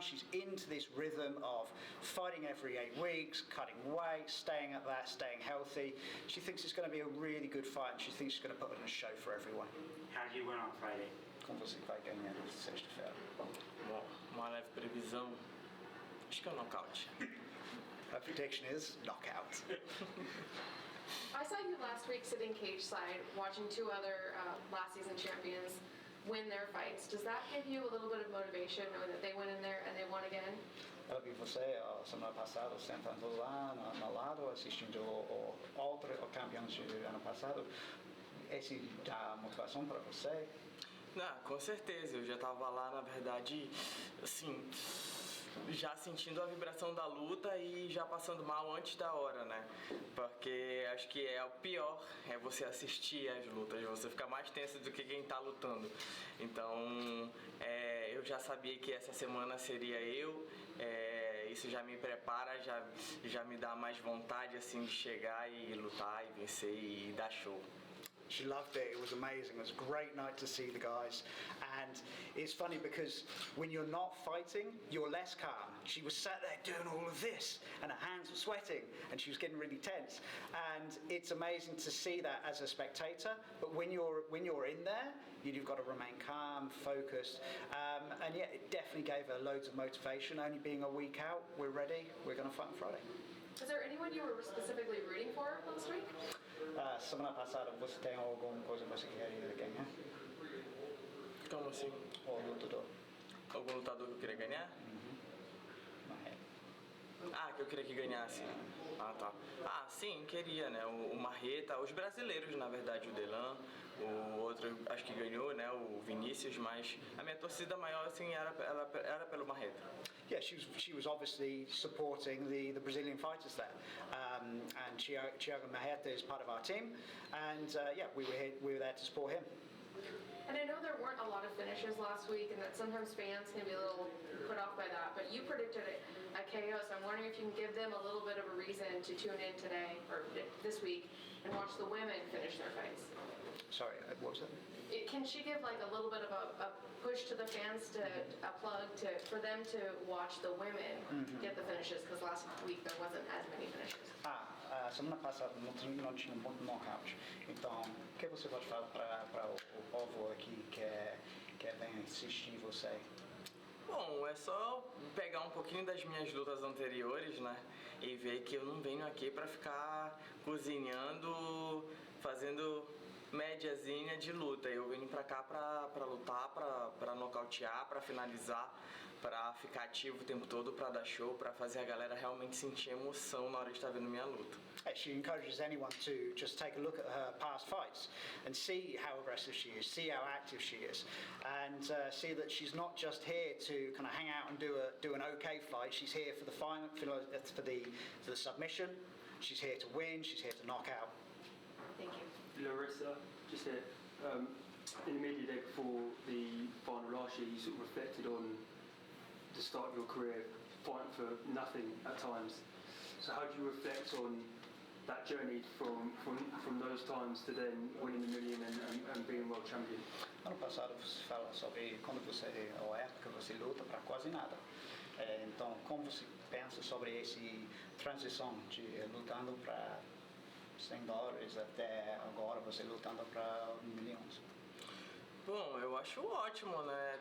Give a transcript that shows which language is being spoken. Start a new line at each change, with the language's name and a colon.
English: She's into this rhythm of fighting every 8 weeks, cutting weight, staying at that, staying healthy. She thinks it's going to be a really good fight, and she thinks she's going to put on a show for everyone. How do you win on Friday?
Portuguese: Como você vai ganhar na sexta-feira? Bom, uma leve previsão, acho que é um nocaute. Her prediction is knockout. I saw you last week sitting cage side watching 2 other last season champions win their fights. Does that give you a little bit of motivation knowing that they went in there and they won again? Ela viu você semana passada sentando lá no lado assistindo o outro campeão de ano passado. Esse dá motivação para você? Não, com certeza, eu já estava lá, na verdade, assim, já sentindo a vibração da luta e já passando mal antes da hora, né? Porque acho que é o pior, é você assistir as lutas, você fica mais tenso do que quem tá lutando. Então, eu já sabia que essa semana seria eu, isso já me prepara, já me dá mais vontade assim de chegar e lutar e vencer e dar show.
English: She loved it. It was amazing. It was a great night to see the guys. And it's funny because when you're not fighting, you're less calm. She was sat there doing all of this and her hands were sweating and she was getting really tense. And it's amazing to see that as a spectator. But when you're in there, you've got to remain calm, focused. And yeah, it definitely gave her loads of motivation. Only being a week out, we're ready. We're going to fight on Friday. Is there anyone you were specifically rooting for last week?
Portuguese: Semana passada, você tem alguma coisa que você queria ganhar? Como assim? Ou lutador? Algum lutador que eu queria ganhar? Ah, que eu queria que ganhasse. Ah, tá. Ah, sim, queria, né? O Marreta, os brasileiros, na verdade, o Delan, o outro acho que ganhou, né? O Vinícius, mas a minha torcida maior, assim, era pelo Marreta.
English: Yeah, she was obviously supporting the Brazilian fighters there, and Thiago Marreta is part of our team, and yeah, we were there to support him. And I know there weren't a lot of finishes last week, and that sometimes fans can be a little put off by that, but you predicted a KO, so I'm wondering if you can give them a little bit of a reason to tune in today, or this week, and watch the women finish their fights. Sorry, what was that? Can she give like a little bit of a push to the fans, a plug for them to watch the women get the finishes? Because last week there wasn't as many finishes.
Portuguese: Semana passada não tinha muito knockout. Então, o que você pode falar para o povo aqui que vem assistir você? Bom, é só pegar um pouquinho das minhas lutas anteriores, né? E ver que eu não venho aqui pra ficar cozinhando, fazendo médiazinha de luta. Eu venho pra cá pra lutar, pra nocautear, pra finalizar, pra ficar ativo o tempo todo, pra dar show, pra fazer a galera realmente sentir emoção na hora de estar vendo minha luta.
English: She encourages anyone to just take a look at her past fights and see how aggressive she is, see how active she is, and see that she's not just here to kind of hang out and do an okay fight. She's here for the final, for the submission. She's here to win. She's here to knock out. Thank you. Larissa, just here, in the media day before the final last year, you sort of reflected on the start of your career, fighting for nothing at times. So how do you reflect on that journey from those times to then winning the million and being world champion?
Portuguese: Ano passado você fala sobre quando você, ou a época que você luta para quase nada. Então, como você pensa sobre essa transição de lutando para $100 até agora você lutando para milhões? Bom, eu acho ótimo, né?